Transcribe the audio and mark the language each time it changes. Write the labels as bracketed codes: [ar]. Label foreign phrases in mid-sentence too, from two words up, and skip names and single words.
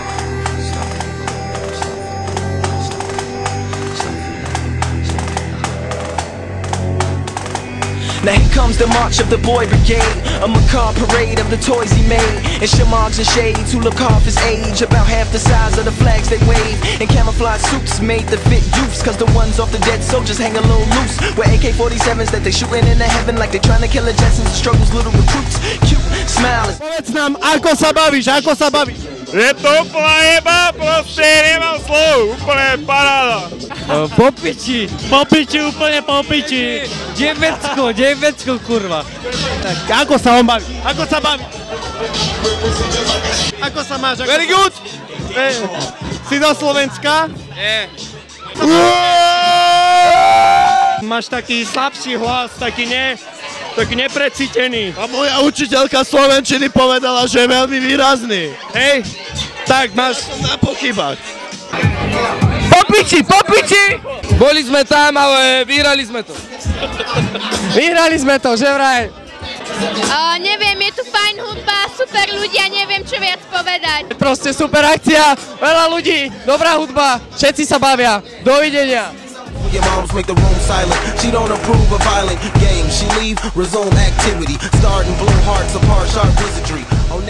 [en] Now here comes the march of the boy brigade, a macabre parade of the toys he made, and shamargs and shades who look half his age, about half the size of the flags they wave, and camouflage suits made to fit youths, cause the ones off the dead soldiers hang a little loose, with AK-47s that they shooting in the heaven like they trying to kill a Jetsons and struggles little recruits, cute, smiling. [sk] Povedz nám, ako sa bavíš, ako sa bavíš? Je to úplná jeba, proste nemám slov, úplne paráda. Po piči, úplne po piči. Devecko, kurva. Tak, ako sa on baví? Ako sa baví? Ako sa máš? [en] Very good. [sk] Si do Slovenska? Nie. Máš taký slabší hlas, taký neprecítený. A moja učiteľka slovenčiny povedala, že je veľmi výrazný. Hej, tak máš... Som na pochybách. Po piči! Boli sme tam, ale vyhrali sme to. Vyhrali sme to, že vraj? Neviem, je tu fajn hudba, super ľudia, neviem čo viac povedať. Proste super akcia, veľa ľudí, dobrá hudba, všetci sa bavia. Dovidenia. [en] Your moms make the room silent. She don't approve of violent games. She leave, resume activity. Starting blow hearts apart, sharp wizardry.